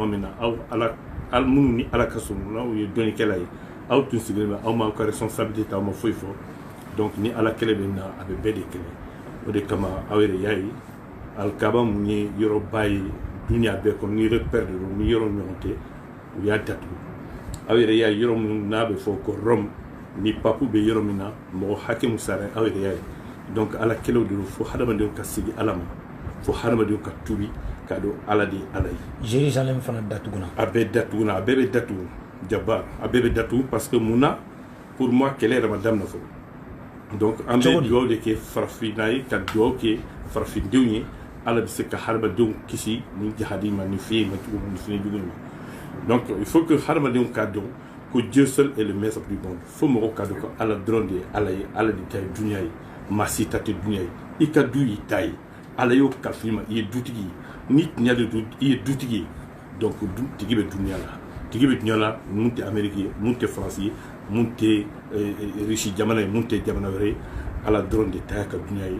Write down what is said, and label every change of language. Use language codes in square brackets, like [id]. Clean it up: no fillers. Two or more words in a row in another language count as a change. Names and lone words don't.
[bm] min na aw minnu ni ala ka surun n'aw ye dɔnnikɛla ye aw tun sigilen bɛ aw m'aw ka responsabilité ta aw ma foyi fɔ donc ni ala kɛlɛ bɛ na a bɛ bɛɛ de kɛlɛ o de kama aw yɛrɛ y'a ye alikaba mun ye yɔrɔba ye duniya bɛɛ kɔnɔ ni repère de don ni yɔrɔ ɲɔgɔn tɛ u y'a datugu aw yɛrɛ y'a ye yɔrɔ min n'a bɛ fɔ ko Rome ni papu bɛ yɔrɔ min na mɔgɔ hakɛ mun sara aw yɛrɛ y'a ye donc ala kɛlɛw de don fo hadamadenw ka sigi ala ma fo hadamadenw ka tubi ka don ala de ala ye Jérusalem fana datuguna a bɛɛ datuguna a bɛɛ bɛ datugu jabar a bɛɛ bɛ datugu [fr] parce que [bm] mun na [fr] pour moi [bm] kɛlɛ yɛrɛ ma daminɛ fɔlɔ donc an bɛ dugawu de kɛ farafinna ye ka dugawu kɛ farafindenw ye ala bɛ se ka hadamadenw kisi ni jahadi ma ni fiye ma cogo ni fiɲɛ jugu ma donc [fr] il faut que [bm] hadamadenw ka dɔn ko [fr] Dieu seul est le maître du monde [bm] fo mɔgɔw ka dɔn ko ala dɔrɔn de ye ala ye ala de ta ye dunuya ye maa si ta tɛ dunuya ye i ka du y'i ta ye ala y'o kalifa i ma i ye dutigi ye ni tiɲɛ de don i ye dutigi ye donc tigi bɛ dunuya la tigi bɛ dunuya la mun tɛ Amérique ye mun tɛ Faransi ye mun tɛ Russie jamana ye mun tɛ jamana wɛrɛ ye ala dɔrɔn de ta y'a ka dunuya ye